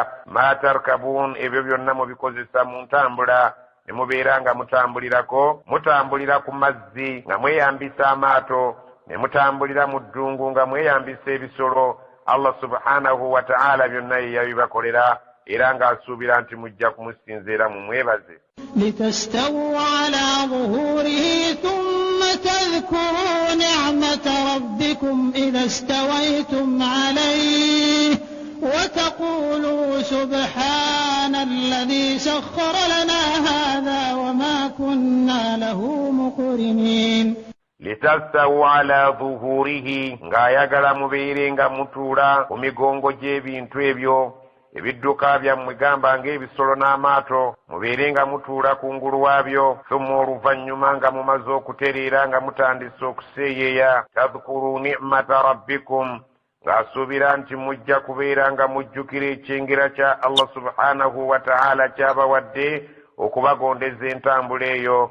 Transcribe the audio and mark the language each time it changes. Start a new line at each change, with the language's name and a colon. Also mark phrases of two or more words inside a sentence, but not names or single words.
Arabic: ما تركبون
Ganda: ebyo byonna mubikozesa mu ntambula ne mubeera nga mutambulira ku mazzi nga mweyambisa amaato ne mutambulira mu ddungu nga mweyambisa ebisolo.
Arabic: الله سبحانه وتعالى
Ganda: byonna ye yabibakolera era ng'asuubira nti mujja kumusinziira mu mwebaze.
Arabic: لتستووا على ظهوره ثم تذكروا نعمة ربكم إذا استويتم عليه وتقولوا سبحان الذي سخر لنا هذا وما كنا له مقرنين. لتستووا على ظهوره
Ganda: ng'ayagala mubeere nga mutuula ku migongo gy'ebintu ebyo ebidduka byammwe gamba ng'ebisolo n'amaato mubeere nga mutuula kungulu waabyo. thumma oluvannyuma nga mumaze okutereera nga mutandise okuseeyeeya.
Arabic: تذكروا نعمة ربكم
Ganda: ng'asuubira nti mujja kubeera nga mujjukira ekyengera kya
Arabic: الله سبحانه وتعالى
Ganda: kyabawadde okubagondeza entambula eyo.